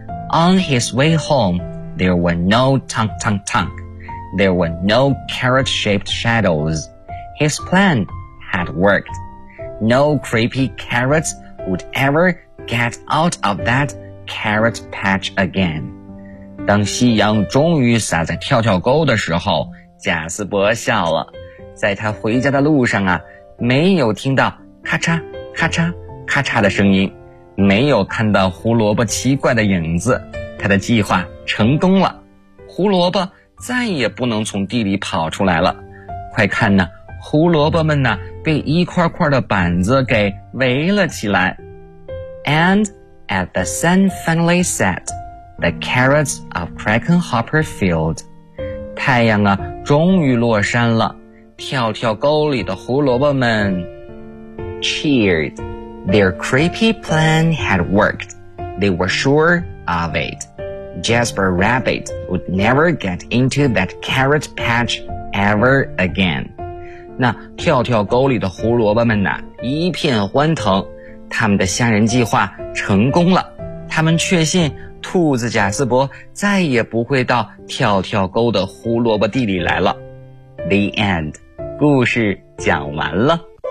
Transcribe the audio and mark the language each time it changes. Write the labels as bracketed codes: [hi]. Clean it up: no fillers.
[en] On his way home, there were no tunk tunk tunk. There were no carrot-shaped shadows. His plan had worked. No creepy carrots would ever get out of that carrot patch again. [zh] 当夕阳终于洒在跳跳沟的时候，贾斯伯笑了。在他回家的路上啊，没有听到咔嚓咔嚓咔嚓的声音，没有看到胡萝卜奇怪的影子，他的计划成功了，胡萝卜再也不能从地里跑出来了。快看呢，胡萝卜们呢被一块块的板子给围了起来。 [en] And at the sun finally set, the carrots of Krakenhopper Field, [zh] 太阳啊终于落山了，跳跳沟里的胡萝卜们 [en] cheered. Their creepy plan had worked. They were sure of it. Jasper Rabbit would never get into that carrot patch ever again. [zh] 那跳跳沟里的胡萝卜们呢，一片欢腾，他们的虾仁计划成功了。他们确信兔子贾斯伯再也不会到跳跳沟的胡萝卜地里来了。 [en] The end. [zh] 故事讲完了。